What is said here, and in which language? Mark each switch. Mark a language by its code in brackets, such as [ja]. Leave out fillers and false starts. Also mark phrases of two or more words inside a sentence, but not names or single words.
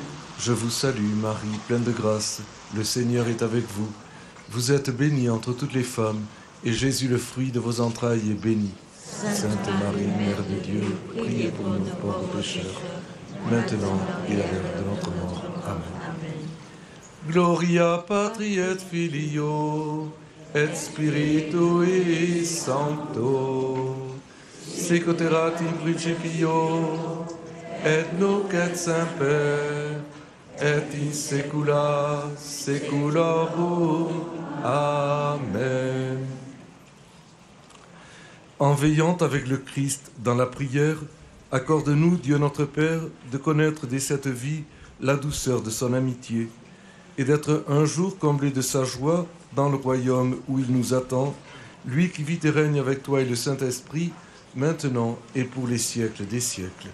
[fr] Je vous salue, Marie, pleine de grâce, le Seigneur est avec vous. Vous êtes bénie entre toutes les femmes, et Jésus, le fruit de vos entrailles, est béni. Sainte Marie, Mère de Dieu, priez pour nous pauvres pécheurs, maintenant et à l'heure de notre mort. Amen. [la] Gloria Patri et Filio, et Spiritui Sancto, sic ut erat in principio, et nunc et semper, et in saecula saeculorum. Amen. [fr] En veillant avec le Christ dans la prière, accorde-nous, Dieu notre Père, de connaître dès cette vie la douceur de son amitié, et d'être un jour comblé de sa joie dans le royaume où il nous attend, lui qui vit et règne avec toi et le Saint-Esprit, maintenant et pour les siècles des siècles.